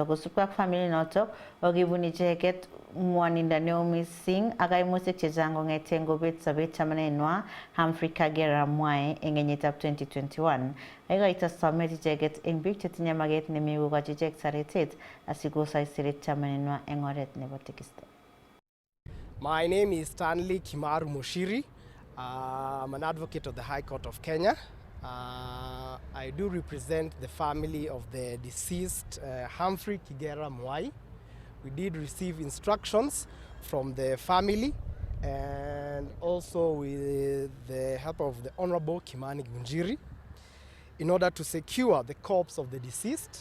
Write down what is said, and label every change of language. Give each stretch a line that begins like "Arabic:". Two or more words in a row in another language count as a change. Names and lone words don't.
Kalenjin: Kosubkei ak familia inoto kokibun icheket ng'wonindo neo missing ak kaimutik chechang kong'eten kobet sobet chamanenywan Humphrey Kagera Mwai en kenyitab 2021. Aikoito somet icheket en biik chetinye maket nemi kokochi ichek toretet asikosoisirit chamanenywan en oret nebo tekisto.
English: My name is Stanley Kimaru Mushiri. I'm an advocate of the High Court of Kenya. I do represent the family of the deceased Humphrey Kagera Mwai. We did receive instructions from the family and also with the help of the Honorable Kimani Gunjiri in order to secure the corpse of the deceased.